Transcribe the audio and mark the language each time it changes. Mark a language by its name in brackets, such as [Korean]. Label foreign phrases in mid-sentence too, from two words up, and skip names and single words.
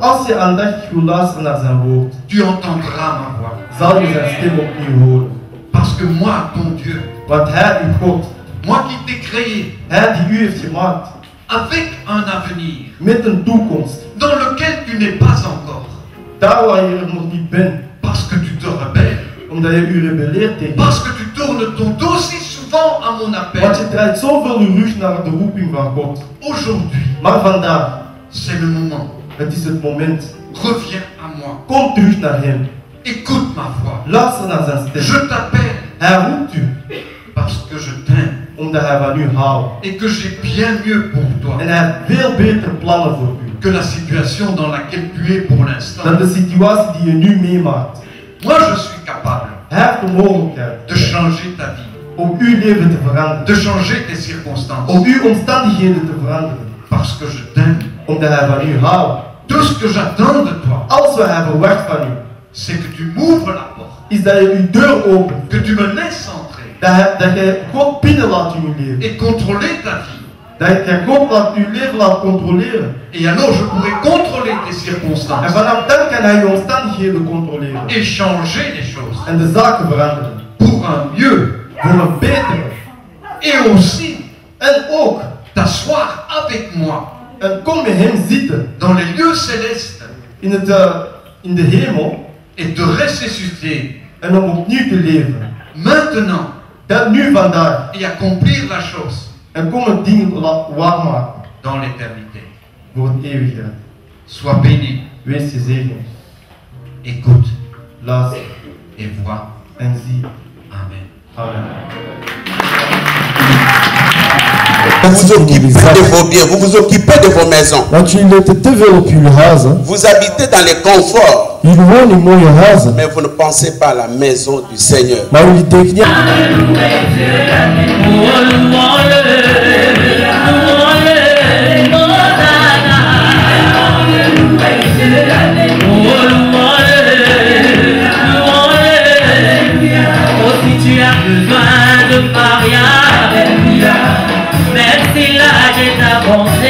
[Dutch] Als je aandachtig wil luisteren naar zijn woord, [French] tu entendras ma voix. [Dutch] zal je zijn stem opnieuw horen. [French] Parce que moi, ton Dieu, [Dutch] Want hij, uw God, [French] moi qui t'ai créé [Dutch] hij die u heeft gemaakt, [French] avec un avenir [Dutch] met een toekomst, [French] dans lequel tu n'es pas encore, [Dutch] daar waar je er nog niet bent, [French] parce que tu te rebelles, [Dutch] omdat je u rebelleert tegen [French] parce que tu tournes ton dos si souvent à mon appel. [Dutch] Want je draait zoveel uw rug naar de roeping van God. [French] Aujourd'hui, [Dutch] Maar vandaag, [French] c'est le moment. [Dutch] het is het moment. [French] Reviens à moi. [Dutch] Kom terug naar hem. [French] Écoute ma voix. [Dutch] Luister naar zijn stem. [French] Je t'appelle [Dutch] Hij roept u, [French] parce que je t'aime [Dutch] omdat hij van u houdt. [French] et que j'ai bien mieux pour toi [Dutch] En hij heeft veel betere plannen voor u. [French] que la situation dans laquelle tu es pour l'instant. [Dutch] Dan de situatie die je nu meemaakt. [French] Moi, je suis capable [Dutch] Hij heeft de mogelijkheid [French] de changer ta vie, [Dutch] om uw leven te veranderen. [French] de changer tes circonstances, [Dutch] Om uw omstandigheden te veranderen. [French] parce que je t'aime. [Dutch] Omdat hij van u houdt. [French] Tout ce que j'attends de toi, [Dutch] Alles wat hij verwacht van u, [French] c'est que tu m'ouvres la porte, [Dutch] is dat je uw deur opent. [French] que tu me laisses entrer [Dutch] Dat je God binnen laat in uw leven. [French] et contrôler ta vie [Dutch] Dat je God laat uw leven laat controleren. [French] Et alors je pourrai contrôler tes [Dutch] En [French] circonstances [Dutch] vanaf dan kan hij je omstandigheden controleren. [French] et changer les choses [Dutch] En de zaken veranderen. [French] pour un mieux. [Dutch] Voor een betere. [French] Et aussi [Dutch] En ook. [French] t'asseoir avec moi [Dutch] En kom met hem zitten. [French] dans les lieux célestes [Dutch] In de hemel. [French] et de ressusciter [Dutch] En om opnieuw te leven. [French] maintenant [Dutch] Dat nu vandaag. [French] et accomplir la chose [Dutch] En kom het ding waarmaken. [French] dans l'éternité. [Dutch] Voor het eeuwigheid. [French] Sois béni, [Dutch] Wees gezegend. [French] écoute [Dutch] Luister. [French] et vois. [Dutch] En zie. [French] Amen. [Dutch] Amen. [French] Vous vous occupez de vos biens, vous vous occupez de vos maisons. [Dutch] Naquilo op jullie huizen. [French] Vous habitez dans les conforts, [Dutch] Jullie wonen in mooie huizen. [French] mais vous ne pensez pas à la maison du Seigneur. [Dutch] Maar jullie denken niet. [French] Tu as besoin de mariage, même si l'âge est avancé.